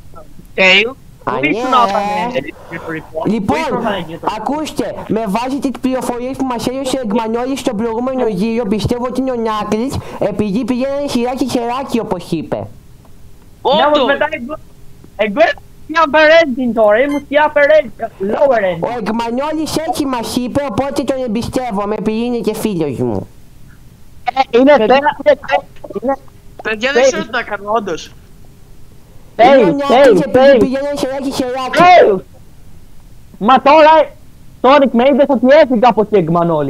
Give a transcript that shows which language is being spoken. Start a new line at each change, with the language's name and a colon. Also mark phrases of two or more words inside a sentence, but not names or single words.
Greek: Λοιπόν, ακούστε, με βάση τις πληροφορίες που μας έδωσε ο Εκμανόλης στον προηγούμενο γύρο, πιστεύω ότι είναι ο Knuckles, επειδή πηγαίνανε σειράκι χεράκι όπως είπε. Όντως! Εγώ είμαι
English: upper engine
Greek: τώρα, ήμουν στη
English: upper engine, lower engine.
Greek: Ο Εκμανόλης έτσι μας είπε, οπότε τον εμπιστεύομαι, επειδή είναι και φίλος μου. Είναι παιδιά, δεν ξέρω τι να κάνω, όντως. Πηγαίνανε χεράκι. Μα τώρα, Sonic με είδες ότι έφυγα από εκεί Εκμανόλη.